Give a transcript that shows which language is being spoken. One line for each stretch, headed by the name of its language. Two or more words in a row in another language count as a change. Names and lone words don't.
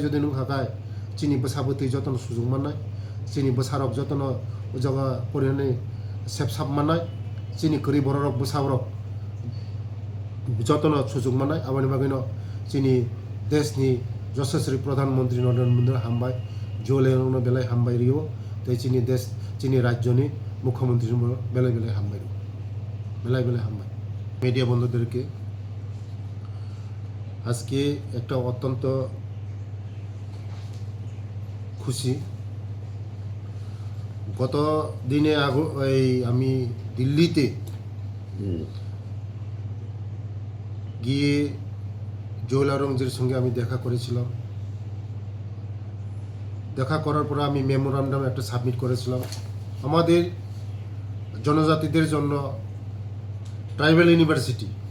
Kok Borok: jodi nung hakai chini basaboti jotono sujung manai chini basarok jotono jaga porene sepsap manai chini kuri borok basabrok jotono sujung manai abani bagino chini desni
Hindi: Yashasri Pradhan Mantri
Kok Borok: Narendra Modi hambai jole no belai hambai riyo te chini des chini rajyoni mukhyamantri belai hambai belai hambai media বন্ধুদেরকে
Bangla: আজকে একটা অত্যন্ত খুশি গত দিনে আমি দিল্লিতে গিয়ে জোয়েল ওরংজির সঙ্গে আমি দেখা করেছিলাম দেখা করার পর আমি মেমোরান্ডাম একটা সাবমিট করেছিলাম আমাদের জনজাতিদের জন্য
English: tribal university